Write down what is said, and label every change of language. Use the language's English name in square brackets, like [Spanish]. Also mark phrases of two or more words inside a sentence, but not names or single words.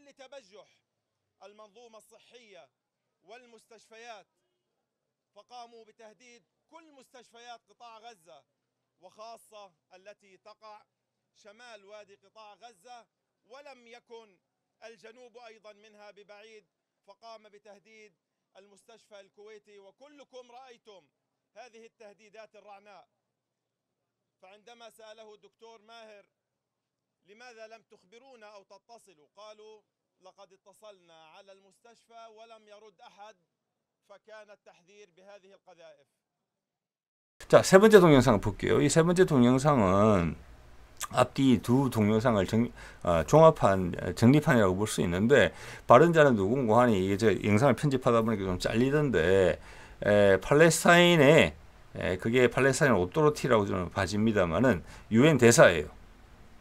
[Arabic] تبجح المنظومة الصحية والمستشفيات، فقاموا بتهديد كل مستشفيات قطاع غزة وخاصة التي تقع شمال وادي قطاع غزة، ولم يكن الجنوب أيضا منها ببعيد، فقام بتهديد المستشفى الكويتي، وكلكم رأيتم هذه التهديدات الرعناء. فعندما سأله الدكتور ماهر لماذا لم تخبرونا أو تتصلوا، قالوا لقد اتصلنا على المستشفى ولم يرد أحد، فكان التحذير بهذه القذائف. [Korean] 자, 세 번째 동영상을 볼게요. 이 세 번째 동영상은 앞뒤 두 동영상을 종합한 정리판이라고 볼 수 있는데, 발언자는 누군고 하니 이게 영상을 편집하다 보니까 좀 잘리던데, 팔레스타인의 그게 팔레스타인 오토리티라고 저는 봐집니다만은 유엔 대사예요.